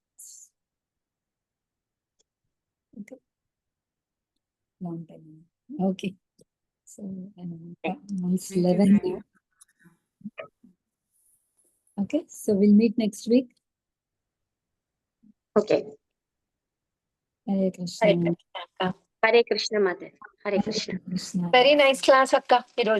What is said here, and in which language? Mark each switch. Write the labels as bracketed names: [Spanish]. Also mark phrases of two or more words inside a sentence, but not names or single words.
[English] Okay. Long time. Okay. So it's 11 now. Okay. So we'll meet next week. ఓకే. Hare Krishna. [Telugu] హరే కృష్ణ మాత. హరే కృష్ణ. Krishna. [English] very nice class [Telugu] అక్క ఈరోజు.